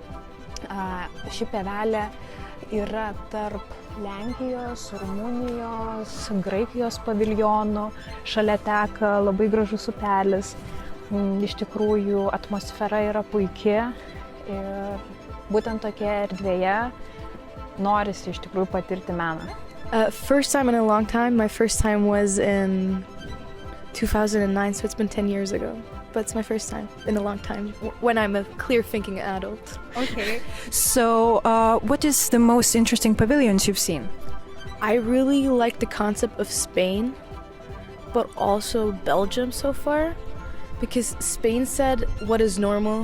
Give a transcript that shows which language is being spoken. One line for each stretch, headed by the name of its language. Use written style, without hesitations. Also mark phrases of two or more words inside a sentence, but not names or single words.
Lithuanian: Ši pievelė yra tarp Lenkijos, Rumunijos, Graikijos paviljonų, šalia teka labai gražus upelis. Iš tikrųjų, atmosfera yra puikia ir būtent tokia erdvėje norisi iš tikrųjų patirti meną.
English: First time in a long time. My first time was in 2009, so it's been 10 years ago. But it's my first time in a long time, when I'm a clear-thinking adult. Okay. So, what is the most interesting pavilions you've seen? I really like the concept of Spain, but also Belgium so far, because Spain said what is normal.